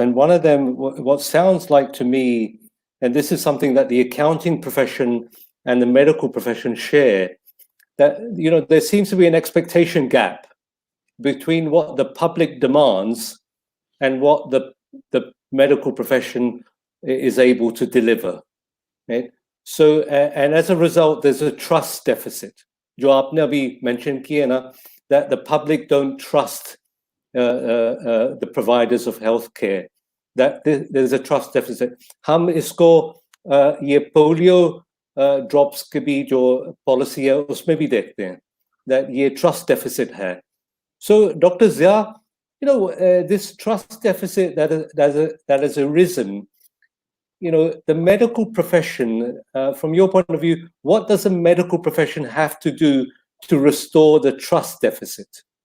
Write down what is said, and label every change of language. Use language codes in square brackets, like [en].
[en] And one of them, what sounds like to me, and this is something that the accounting profession and the medical profession share, that, there seems to be an expectation gap between what the public demands and what the medical profession is able to deliver. Right? So, and as a result, there's a trust deficit. [hi] जो आपने अभी mention किया ना, [en] that the public don't trust the providers of healthcare, that there's a trust deficit. [hi] हम इसको ये polio drops के भी जो policy है उसमें भी देखते हैं that ये trust deficit है. [en] So, Dr. Zia, this trust deficit that has arisen, the medical profession, from your point of view, what does the medical profession have to do to restore the trust deficit?